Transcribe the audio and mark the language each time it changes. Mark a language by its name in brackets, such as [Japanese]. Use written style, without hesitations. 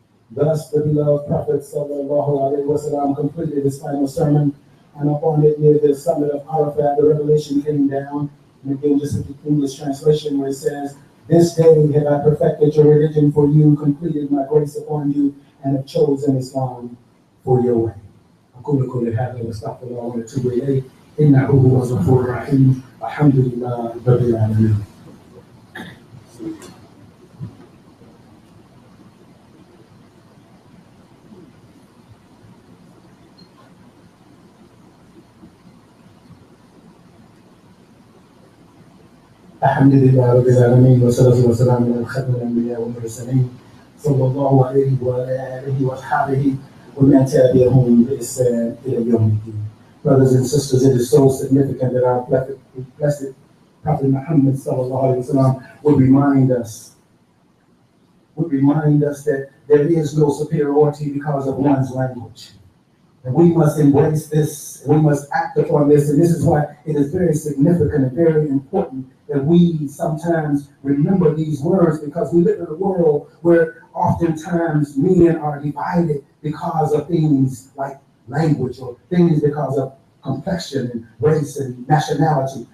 [English] Thus, the beloved Prophet sallallahu alaihi wasallam completed his final sermon, and upon it near the summit of Arafat, the revelation came down. And again, just in the English translation, where it says, "This day have I perfected your religion for you, completed my grace upon you, and have chosen Islam for your way." [Arabic] أقول قولي هذا واستغفر الله وأتوب إليه إنه هو الغفور الرحيم الحمد لله رب العالمين. الحمد لله رب العالمين والصلاة والسلام على خاتم الأنبياء والمرسلين صلى الله عليه وعلى آله وأصحابه ومن تبعهم بإحسان إلى يوم الدين. [English] Brothers and sisters, it is so significant that our blessed Prophet Muhammad sallallahu alaihi wasallam would remind us that there is no superiority because of one's language. And we must embrace this, and we must act upon this, and this is why it is very significant and very important that we sometimes remember these words, because we live in a world where oftentimes men are divided because of things like language or things because of complexion and race and nationality.